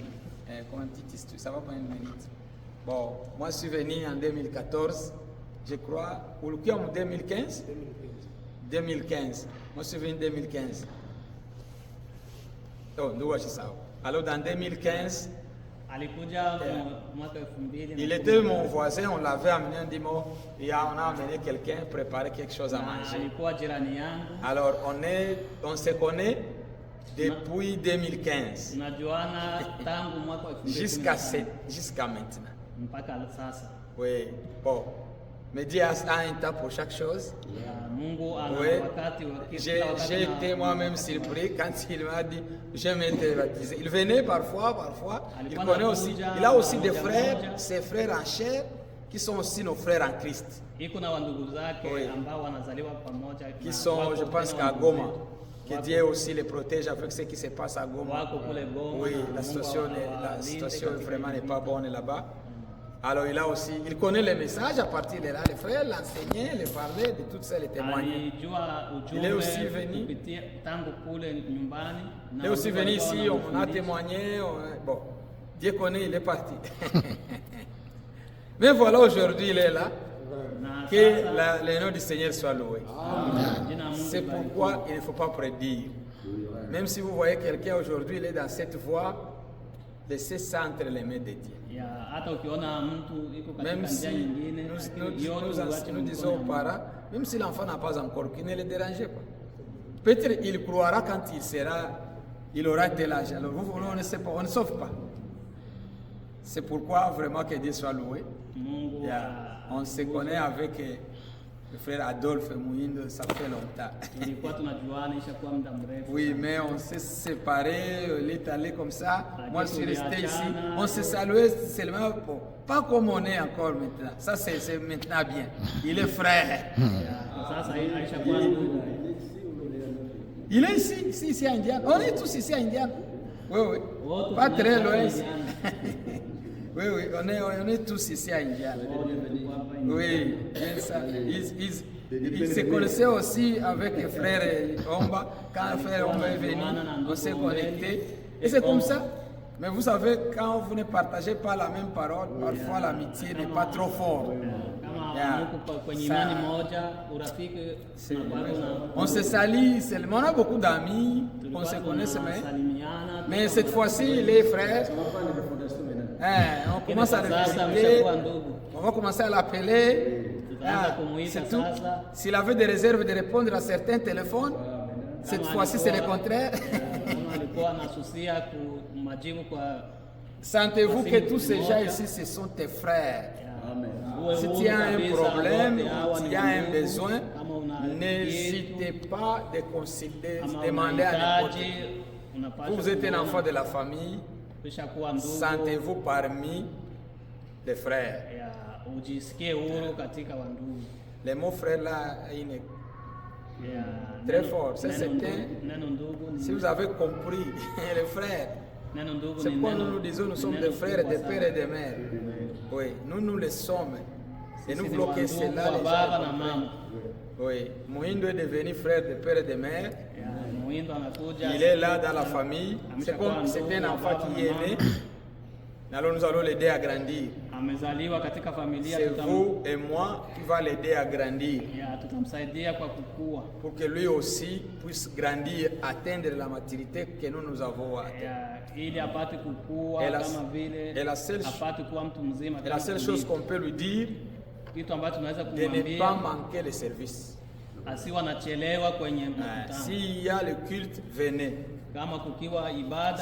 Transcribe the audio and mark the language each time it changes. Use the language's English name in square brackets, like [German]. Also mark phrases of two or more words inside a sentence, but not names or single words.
[French] Comme un petit histoire, ça va prendre une minute. Bon, moi je suis venu en 2014, je crois, ou le en 2015 2015. Moi je suis venu en 2015. Oh, nous voici ça. Alors dans 2015, [Swahili] Alikuja mwaka 2000. [French] il était mon voisin, on l'avait amené, on dit, on a amené quelqu'un, préparer quelque chose à manger. [Swahili] Alikuwa jirani yangu. [French] Alors on se connaît depuis 2015 [Swahili] Tunajuana tangu mwaka [French] jusqu'à maintenant. [Swahili] mpaka sasa. [French] Oui, bon. Mais Dieu a un temps pour chaque chose. [Swahili] Mungu ana [French] Oui. [Swahili] wakati wa kila [French] J'ai [Swahili] wakati [French] été moi-même surpris quand il m'a dit je vais être baptisé. Il venait parfois. Il connaît aussi. Il a aussi des frères, ses frères en chair, qui sont aussi nos frères en Christ. [Swahili] iko na wandugu zake [French] Oui. [Swahili] ambao wanazaliwa pamoja [French] Qui [Swahili] na [French] sont, [Swahili] wako [French] je pense [Swahili] tena [French] qu'à [Swahili] wandugu [French] Goma. [Swahili] zetu. [French] Que Dieu aussi les protège avec ce qui se passe à Goma. [Swahili] Wako kule Goma, [French] Oui, [Swahili] na [French] la [Swahili] Mungu [French] situation [Swahili] awalinde [French] vraiment n'est [Swahili] katika [French] pas bonne là-bas. Alors il a aussi, il connaît les messages à partir de là, les frères l'enseignaient, les parlaient de toutes celles les témoignages. [Swahili] Alijua [French] Il est aussi [Swahili] ujumbe [French] venu. [Swahili] kupitia tangu kule nyumbani. [French] Il est aussi [Swahili] wandugu [French] venu [Swahili] walikuwa [French] ici, on a [Swahili] wanamfundisha. [French] témoigné, bon, Dieu connaît, il est parti. Mais voilà, aujourd'hui il est là, [Swahili] Na [French] que [Swahili] sasa, [French] le nom du Seigneur soit loué. [Swahili] jina la Mungu [French] C'est [Swahili] libarikiwe. [French] pourquoi il ne faut pas prédire. Même si vous voyez quelqu'un aujourd'hui, il est dans cette voie, laissez ça entre les mains de Dieu. [Swahili] Ya, hata ukiona mtu iko katika [French] Même [Swahili] njia [French] si [Swahili] nyingine [French] nous disons aux parents, même si l'enfant n'a pas encore, qu'il ne le dérangez pas. Peut-être il croira quand il aura tel âge. Alors vous, on ne sait pas, on ne sauve pas. C'est pourquoi vraiment que Dieu soit loué. [Swahili] Mungu [French] On se connaît avec le frère Adolphe Mouindo, ça fait longtemps. [Swahili] tulikuwa tunajuana ishakuwa muda mrefu. [French] Oui, mais on s'est séparés, il est allé comme ça. Moi, je suis resté ici. On s'est salué seulement, pas comme on est encore maintenant. Ça, c'est maintenant bien. Il est frère. [Swahili] Sasa aishakuwa ndugu. [French] Il est ici à Indiana. On est tous ici à Indiana. Oui, oui. [Swahili] Wote [French] Pas très [Swahili] tunaishi [French] loin. [Swahili] Indiana. [French] Oui, oui, on est tous ici à Indiana. Oui, bien ça. Ils se connaissaient aussi avec le frère Omba. Quand le frère Omba est venu, on s'est connectés. Et c'est comme ça. Mais vous savez, quand vous ne partagez pas la même parole, parfois l'amitié n'est pas trop forte. [Swahili] Kama mko kwenye imani moja, urafiki unakuwa [French] On se salue seulement. On a beaucoup d'amis, on se connaît, mais cette fois-ci, les frères, on commence à le visiter, on va commencer à l'appeler. C'est tout. S'il avait des réserves de répondre à certains téléphones, cette fois-ci c'est le contraire. [Swahili] kama alikuwa anasusia kumajibu kwa [French] Sentez-vous que tous ces gens ici, ce sont tes frères. Si tu as un problème, si tu as un besoin, n'hésitez pas de consulter, demander à n'importe qui. Vous êtes un enfant de la famille, sentez-vous parmi les frères. [Swahili] ya ujisikie huru katika wandugu. [French] Les mots frères là, [Swahili] Ya, [French] très [Swahili] neno- [French] fort. Ça, [Swahili] neno [French] c'était- [Swahili] ndugu- neno ndugu ni- [French] si vous avez compris, les frères, [Swahili] neno ndugu [French] c'est [Swahili] ni [French] pourquoi [Swahili] neno- [French] nous nous disons nous [Swahili] ni [French] sommes [Swahili] neno [French] des frères, [Swahili] kubwa [French] des [Swahili] sana. [French] pères et des mères. Oui, nous le sommes. Et nous [Swahili] Sisi ni [French] voulons que [Swahili] wandugu [French] cela [Swahili] wa [French] les [Swahili] baba [French] gens [Swahili] na [French] comprennent. [Swahili] mama. [French] Oui, Mohindo est devenu frère de père et de mère. [Swahili] Ya, Muhindo anakuja. [French] Il est là dans la famille. C'est [Swahili] Ameshakuwa [French] comme c'est [Swahili] ndugu [French] un [Swahili] wa [French] enfant [Swahili] baba [French] qui [Swahili] na [French] est [Swahili] mama. [French] né. Alors nous allons l'aider à grandir. [Swahili] Amezaliwa katika familia, [French] C'est vous et moi qui va l'aider à grandir [Swahili] ya, tutamsaidia kwa kukua. [French] pour que lui aussi puisse grandir, atteindre la maturité que nous avons atteint. [Swahili] Ya, ili apate kukua [French] Et la- [Swahili] kama vile [French] et la seule- [Swahili] apate kuwa mtu mzima. [French] Et la [Swahili] kama [French] seule [Swahili] tulivyo. [French] chose qu'on peut lui dire, [Swahili] Kitu ambacho tunaweza [French] de ne pas [Swahili] kumwambia [French] manquer le service. [Swahili] asiwe anachelewa kwenye mkutano. [French] S'il y a le culte, venez. [Swahili] Kama kukiwa ibada,